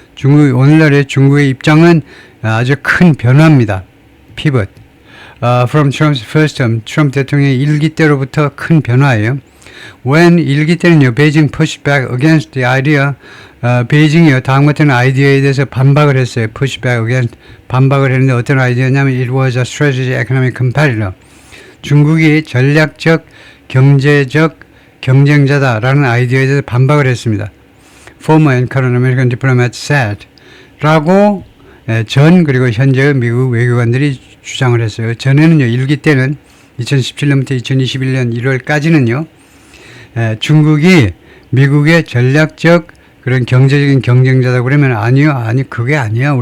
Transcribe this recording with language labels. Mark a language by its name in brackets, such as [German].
[Korean] 오늘날의 중국의 입장은 아주 큰 변화입니다. pivot. [English] From Trump's first term, [Korean] 트럼프 대통령의 1기 때로부터 큰 변화예요. When 1기 때는요, [English] Beijing pushed back against the idea, [Korean] 베이징이요, 다음 같은 아이디어에 대해서 반박을 했어요. [English] push back against, [Korean] 반박을 했는데 어떤 아이디어냐면 [English] it was a strategic economic competitor. [Korean] 중국이 전략적, 경제적 경쟁자다라는 아이디어에 대해서 반박을 했습니다. [English] Former and current American diplomats said [Korean] 라고 그리고 현재의 미국 외교관들이 주장을 했어요. 전에는요, 1기 때는 2017년부터 2021년 1월까지는요, 중국이 미국의 전략적 그런 경제적인 경쟁자다 그러면 아니 그게 아니야.